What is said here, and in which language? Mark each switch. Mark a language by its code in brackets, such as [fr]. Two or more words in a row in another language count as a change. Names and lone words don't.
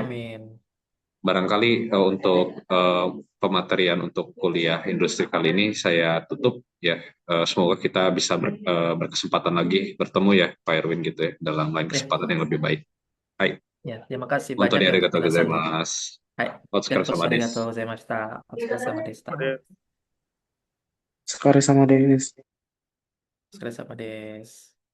[id] Amin. barangkali untuk pematerian untuk kuliah industri kali ini saya tutup ya. Semoga kita bisa berkesempatan lagi bertemu ya Pak Erwin gitu ya dalam lain kesempatan yang lebih baik. [ja] Hai. [id] Ya, terima kasih Untuk banyak ya untuk [ja] arigatou [id] penjelasannya. [ja] gozaimasu. Hai, Otsukaresama arigatou desu. ございました。お疲れ様でした. [id] Sekali sama Denis. [ja] お疲れ様です.